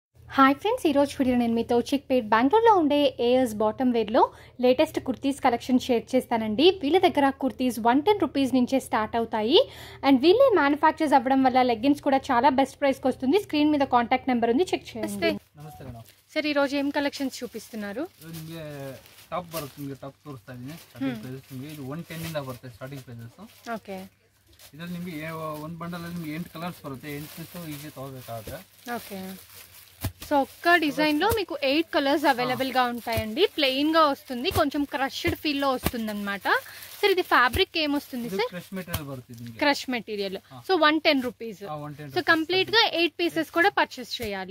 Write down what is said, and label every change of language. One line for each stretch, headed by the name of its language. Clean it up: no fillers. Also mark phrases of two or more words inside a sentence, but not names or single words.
Telugu: హాయ్ ఫ్రెండ్స్, ఈరోజు వీడియో నేను మీతో చిక్పేట్ బెంగళూరులో ఉండే ఏఎస్ బాటమ్ వేర్లో
English: latest kurtis collection
Telugu: షేర్ చేస్తానండి. వీళ్ళ దగ్గర కుర్తీస్ 110 రూపీస్ నుంచే స్టార్ట్ అవుతాయి. అండ్ వీళ్ళే మ్యానుఫ్యాక్చర్స్ అవ్వడం వల్ల లెగ్గిన్స్ కూడా చాలా బెస్ట్ ప్రైస్కి వస్తుంది. స్క్రీన్ మీద
English: contact number
Telugu: ఉంది, చెక్ చేయండి. సార్, ఈరోజు ఏం కలెక్షన్స్ చూపిస్తున్నారు?
Kannada: ಟಾಪ್ ಬರುತ್ತೆ, ಟಾಪ್ ತೋರಿಸ್ತಾ ಇದ್ದೀನಿ.
English: starting prices
Kannada: ನಿಮಗೆ ಇದು 110 ಇಂದ ಬರುತ್ತೆ
English: starting prices.
Kannada: ಓಕೆ. ಇದರಲ್ಲಿ ನಿಮಗೆ ಒಂದು ಬಂಡಲ್ ಅಲ್ಲಿ ನಿಮಗೆ 8 ಕಲರ್ಸ್ ಬರುತ್ತೆ. 8 ಪೀಸ್ ಈಜಿ ತಗೋಬೇಕಾಗುತ್ತೆ.
Telugu: ఓకే. సో ఒక్క డిజైన్ లో మీకు 8
English: colours available
Telugu: గా ఉంటాయండి. ప్లెయిన్ గా వస్తుంది, కొంచెం
English: crushed feel
Telugu: లో వస్తుంది అనమాట. సార్, ఇది ఫ్యాబ్రిక్ ఏమొస్తుంది సార్?
English: crush material బರುತ್ತೆ. crush material.
Telugu: సో 110 రూపీస్. సో కంప్లీట్ గా 8 పీసెస్ కూడా పర్చేస్ చేయాలి.